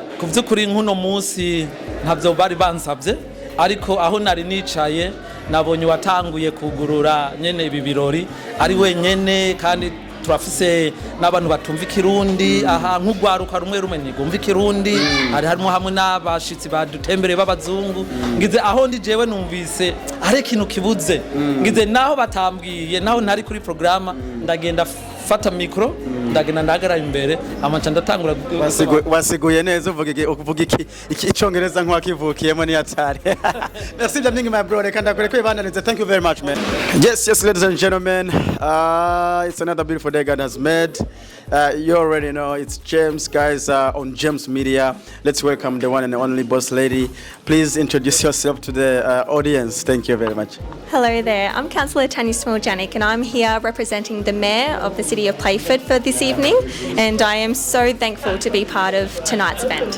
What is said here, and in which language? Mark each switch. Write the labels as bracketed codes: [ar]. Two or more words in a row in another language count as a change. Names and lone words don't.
[rn] kuvyukuri nkuno munsi ntavyo bari bansabye ariko aho nari nicaye nabonye watanguye kugurura nyene ibi birori ari wenyene kandi turafise n'abantu batumva ikirundi aha nk'ugwaruka rumwe ntigumva ikirundi harimo hamwe n'abashitsi badutembereye b'abazungu ngize aho ndi jewe numvise ari ikintu kibuze ngize naho batambwiye naho ntari kuri programa ndagenda fata micro ndagenda ndagara imbere amacha ndatangura wasiguye neza uvuga iki icongereza nk'wakivukiyemo ni atari. Merci Jamning, [en] my brother, [rn] kandi akore kwibananize. [en] Thank you very much, man. Yes, ladies and gentlemen, it's another beautiful day God has made. You already know it's James, guys, on James Media. Let's welcome the one and only boss lady. Please introduce yourself to the audience. Thank you very much. Hello there, I'm Councillor Tanya Smiljanik and I'm here representing the Mayor of the City of Playford for this evening, and I am so thankful to be part of tonight's event.